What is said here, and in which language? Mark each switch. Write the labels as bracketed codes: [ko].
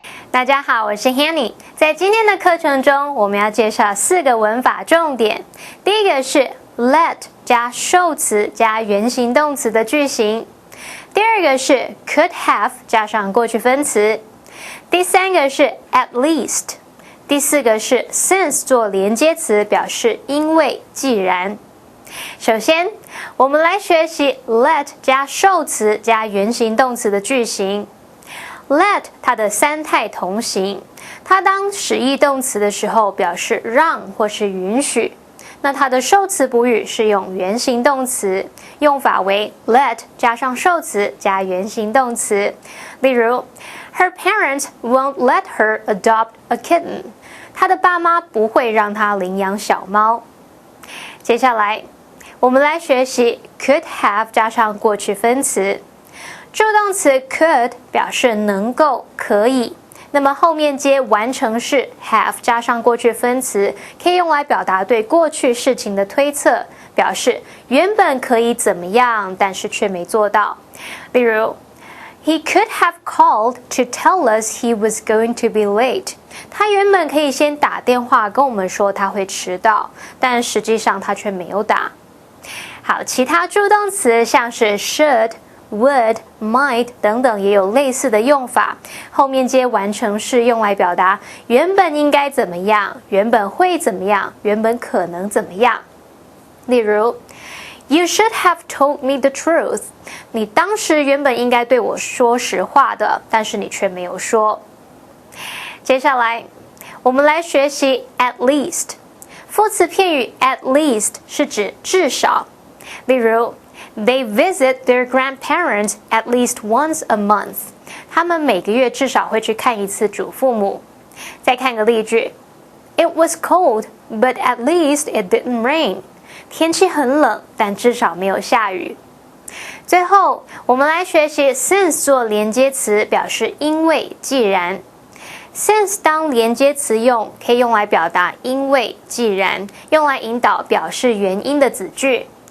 [zh] 大家好，我是 Hanny。在今天的课程中，我们要介绍4个文法重点。第一个是 let 加受词加原形动词的句型。第二个是 could have 加上过去分词。第三个是 at least。第4个是 since 做连接词，表示因为、既然。首先，我们来学习 let 加受词加原形动词的句型。 Let 它的3态同形，它当使役动词的时候表示让或是允许。那它的受词补语是用原形动词，用法为 let 加上受词加原形动词。例如 [en] Her parents won't let her adopt a kitten。 [zh] 她的爸妈不会让她领养小猫。接下来，我们来学习 could have 加上过去分词。助动词 could 表示能够、可以，那么后面接完成式 have 加上过去分词，可以用来表达对过去事情的推测，表示原本可以怎么样，但是却没做到。例如 [en] He could have called to tell us he was going to be late。 [zh] 他原本可以先打电话跟我们说他会迟到，但实际上他却没有打。好，其他助动词像是 should、would、might 等等也有类似的用法，后面接完成式用来表达原本应该怎么样，原本会怎么样，原本可能怎么样。例如 [en] You should have told me the truth。 [zh] 你当时原本应该对我说实话的，但是你却没有说。接下来我们来学习 at least。副词片语 at least 是指至少。例如 [en] They visit their grandparents at least once a month。 [zh] 他们每个月至少会去看一次祖父母。再看个例句 [en] It was cold, but at least it didn't rain。 [zh] 天气很冷，但至少没有下雨。最后，我们来学习 since 做连接词，表示因为、既然。 since 当连接词用，可以用来表达因为、既然，用来引导表示原因的子句。